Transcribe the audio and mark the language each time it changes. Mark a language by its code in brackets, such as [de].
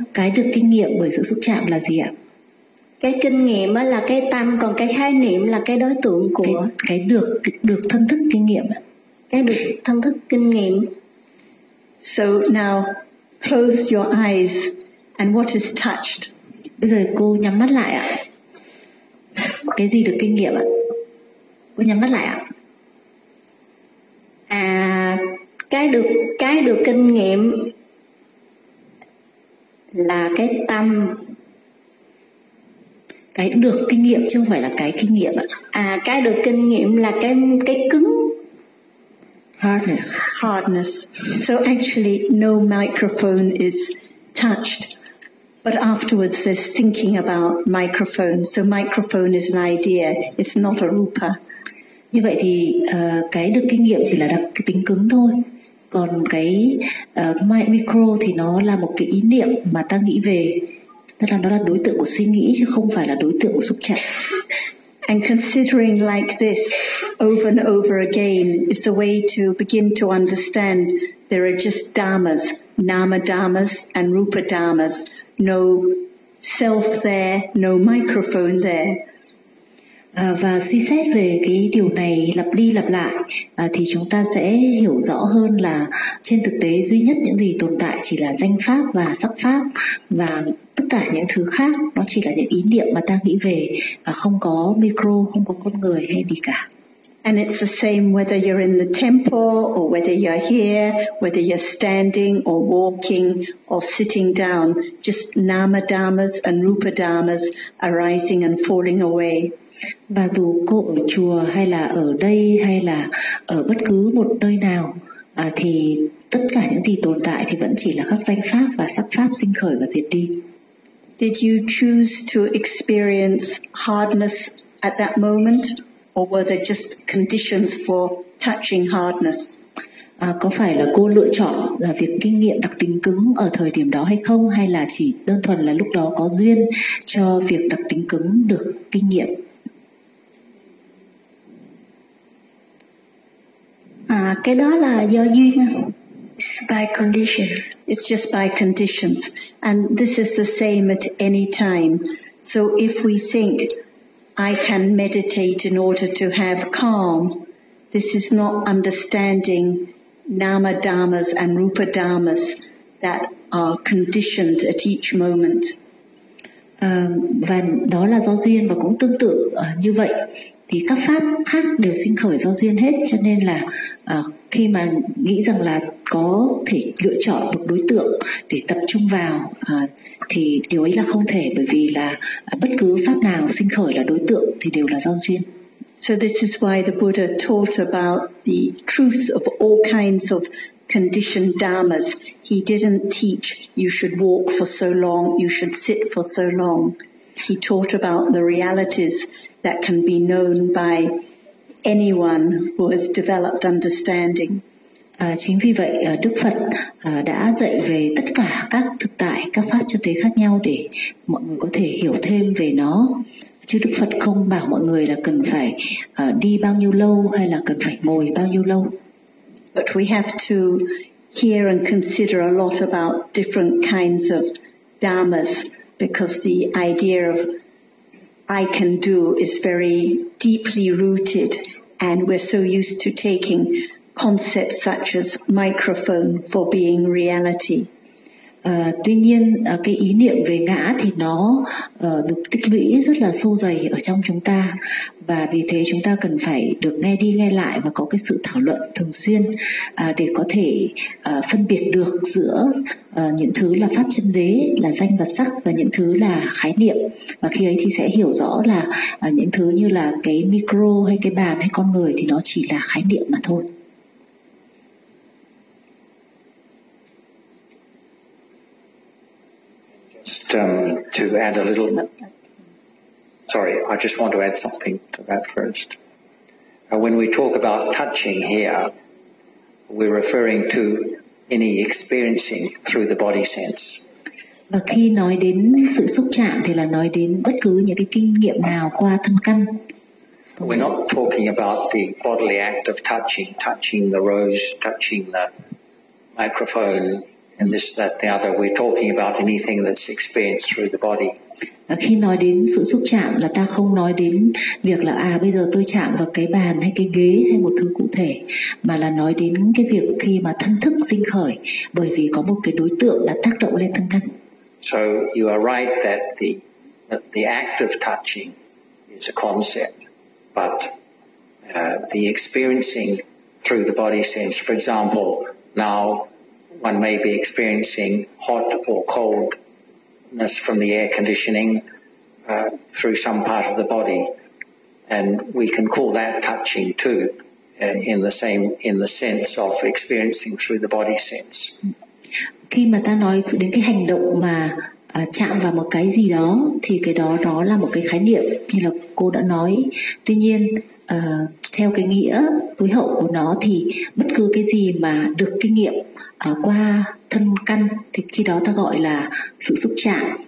[vi] Cái được kinh nghiệm bởi sự xúc chạm là gì ạ? Cái kinh nghiệm là cái tâm, còn cái khái niệm là cái đối tượng của... Cái được thân thức kinh nghiệm ạ? Cái được thân thức kinh nghiệm. [en] So now, close your eyes and what is touched? [vi] Bây giờ cô nhắm mắt lại ạ. Cái gì được kinh nghiệm ạ? Cô nhắm mắt lại ạ. À, cái được kinh nghiệm... là cái tâm, Cái được kinh nghiệm chứ không phải là cái kinh nghiệm ạ. À, cái được kinh nghiệm là cái cứng. [en] Hardness. Hardness. So actually no microphone is touched. But afterwards there's thinking about microphone. So microphone is an idea. It's not a rupa. [vi] Như vậy thì cái được kinh nghiệm chỉ là đặc cái tính cứng thôi. Còn cái micro thì nó là một cái ý niệm mà ta nghĩ về. Tức là nó là đối tượng của suy nghĩ chứ không phải là đối tượng của xúc chạm. [en] And considering like this over and over again is a way to begin to understand there are just dhammas, nama dhammas and rupa dhammas. No self there, no microphone there. [vi] Và suy xét về cái điều này lặp đi lặp lại thì chúng ta sẽ hiểu rõ hơn là trên thực tế duy nhất những gì tồn tại chỉ là danh pháp và sắc pháp, và tất cả những thứ khác nó chỉ là những ý niệm mà ta nghĩ về, và không có micro, không có con người hay gì cả. [en] And it's the same whether you're in the temple or whether you're here, whether you're standing or walking or sitting down, just nama dhammas and rupa dhammas arising and falling away. [vi] Và dù cô ở chùa hay là ở đây hay là ở bất cứ một nơi nào thì tất cả những gì tồn tại thì vẫn chỉ là các danh pháp và sắc pháp sinh khởi và diệt đi. [en] Did you choose to experience hardness at that moment or were there just conditions for touching hardness? [vi] Có phải là cô lựa chọn là việc kinh nghiệm đặc tính cứng ở thời điểm đó hay không, hay là chỉ đơn thuần là lúc đó có duyên cho việc đặc tính cứng được kinh nghiệm? À, cái đó là do duyên. [en] It's by condition. It's just by conditions. And this is the same at any time. So if we think I can meditate in order to have calm, this is not understanding nama dhammas and rupa dhammas that are conditioned at each moment. [vi] Và đó là do duyên, và cũng tương tự như vậy thì các pháp khác đều sinh khởi do duyên hết, cho nên là khi mà nghĩ rằng là có thể lựa chọn một đối tượng để tập trung vào thì điều ấy là không thể, bởi vì là bất cứ pháp nào sinh khởi là đối tượng thì đều là do duyên. [en] So this is why the Buddha taught about the truth of all kinds of conditioned dharmas. He didn't teach you should walk for so long, you should sit for so long. He taught about the realities that can be known by anyone who has developed understanding. [vi] Chính vì vậy Đức Phật đã dạy về tất cả các thực tại, các pháp chân thế khác nhau để mọi người có thể hiểu thêm về nó. Chứ Đức Phật không bảo mọi người là cần phải đi bao nhiêu lâu hay là cần phải ngồi bao nhiêu lâu. [en] But we have to hear and consider a lot about different kinds of dharmas, because the idea of I can do is very deeply rooted, and we're so used to taking concepts such as microphone for being reality. [vi] Tuy nhiên cái ý niệm về ngã thì nó được tích lũy rất là sâu dày ở trong chúng ta, và vì thế chúng ta cần phải được nghe đi nghe lại và có cái sự thảo luận thường xuyên để có thể phân biệt được giữa những thứ là pháp chân đế, là danh và sắc, và những thứ là khái niệm. Và khi ấy thì sẽ hiểu rõ là những thứ như là cái micro hay cái bàn hay con người thì nó chỉ là khái niệm mà thôi. [en] To add a little, sorry, I just want to add something to that first. When we talk about touching here, we're referring to any experiencing through the body sense. [vi] Và khi nói đến sự xúc chạm thì là nói đến bất cứ những cái kinh nghiệm nào qua thân căn. [en] We're not talking about the bodily act of touching, touching the rose, touching the microphone. And this, that, the other. We're talking about anything that's experienced through the body. [vi] Khi nói đến sự xúc chạm là ta không nói đến việc là bây giờ tôi chạm vào cái bàn hay cái ghế hay một thứ cụ thể, mà là nói đến cái việc khi mà thân thức sinh khởi bởi vì có một cái đối tượng đã tác động lên thân căn. [en] So you are right that the act of touching is a concept, but the experiencing through the body sense, for example, now one may be experiencing hot or coldness from the air conditioning, through some part of the body, and we can call that touching too, in the sense of experiencing through the body sense. [vi] Khi mà ta nói đến cái hành động mà chạm vào một cái gì đó thì cái đó nó là một cái khái niệm như là cô đã nói. Tuy nhiên theo cái nghĩa tối hậu của nó thì bất cứ cái gì mà được kinh nghiệm qua thân căn thì khi đó ta gọi là sự xúc chạm.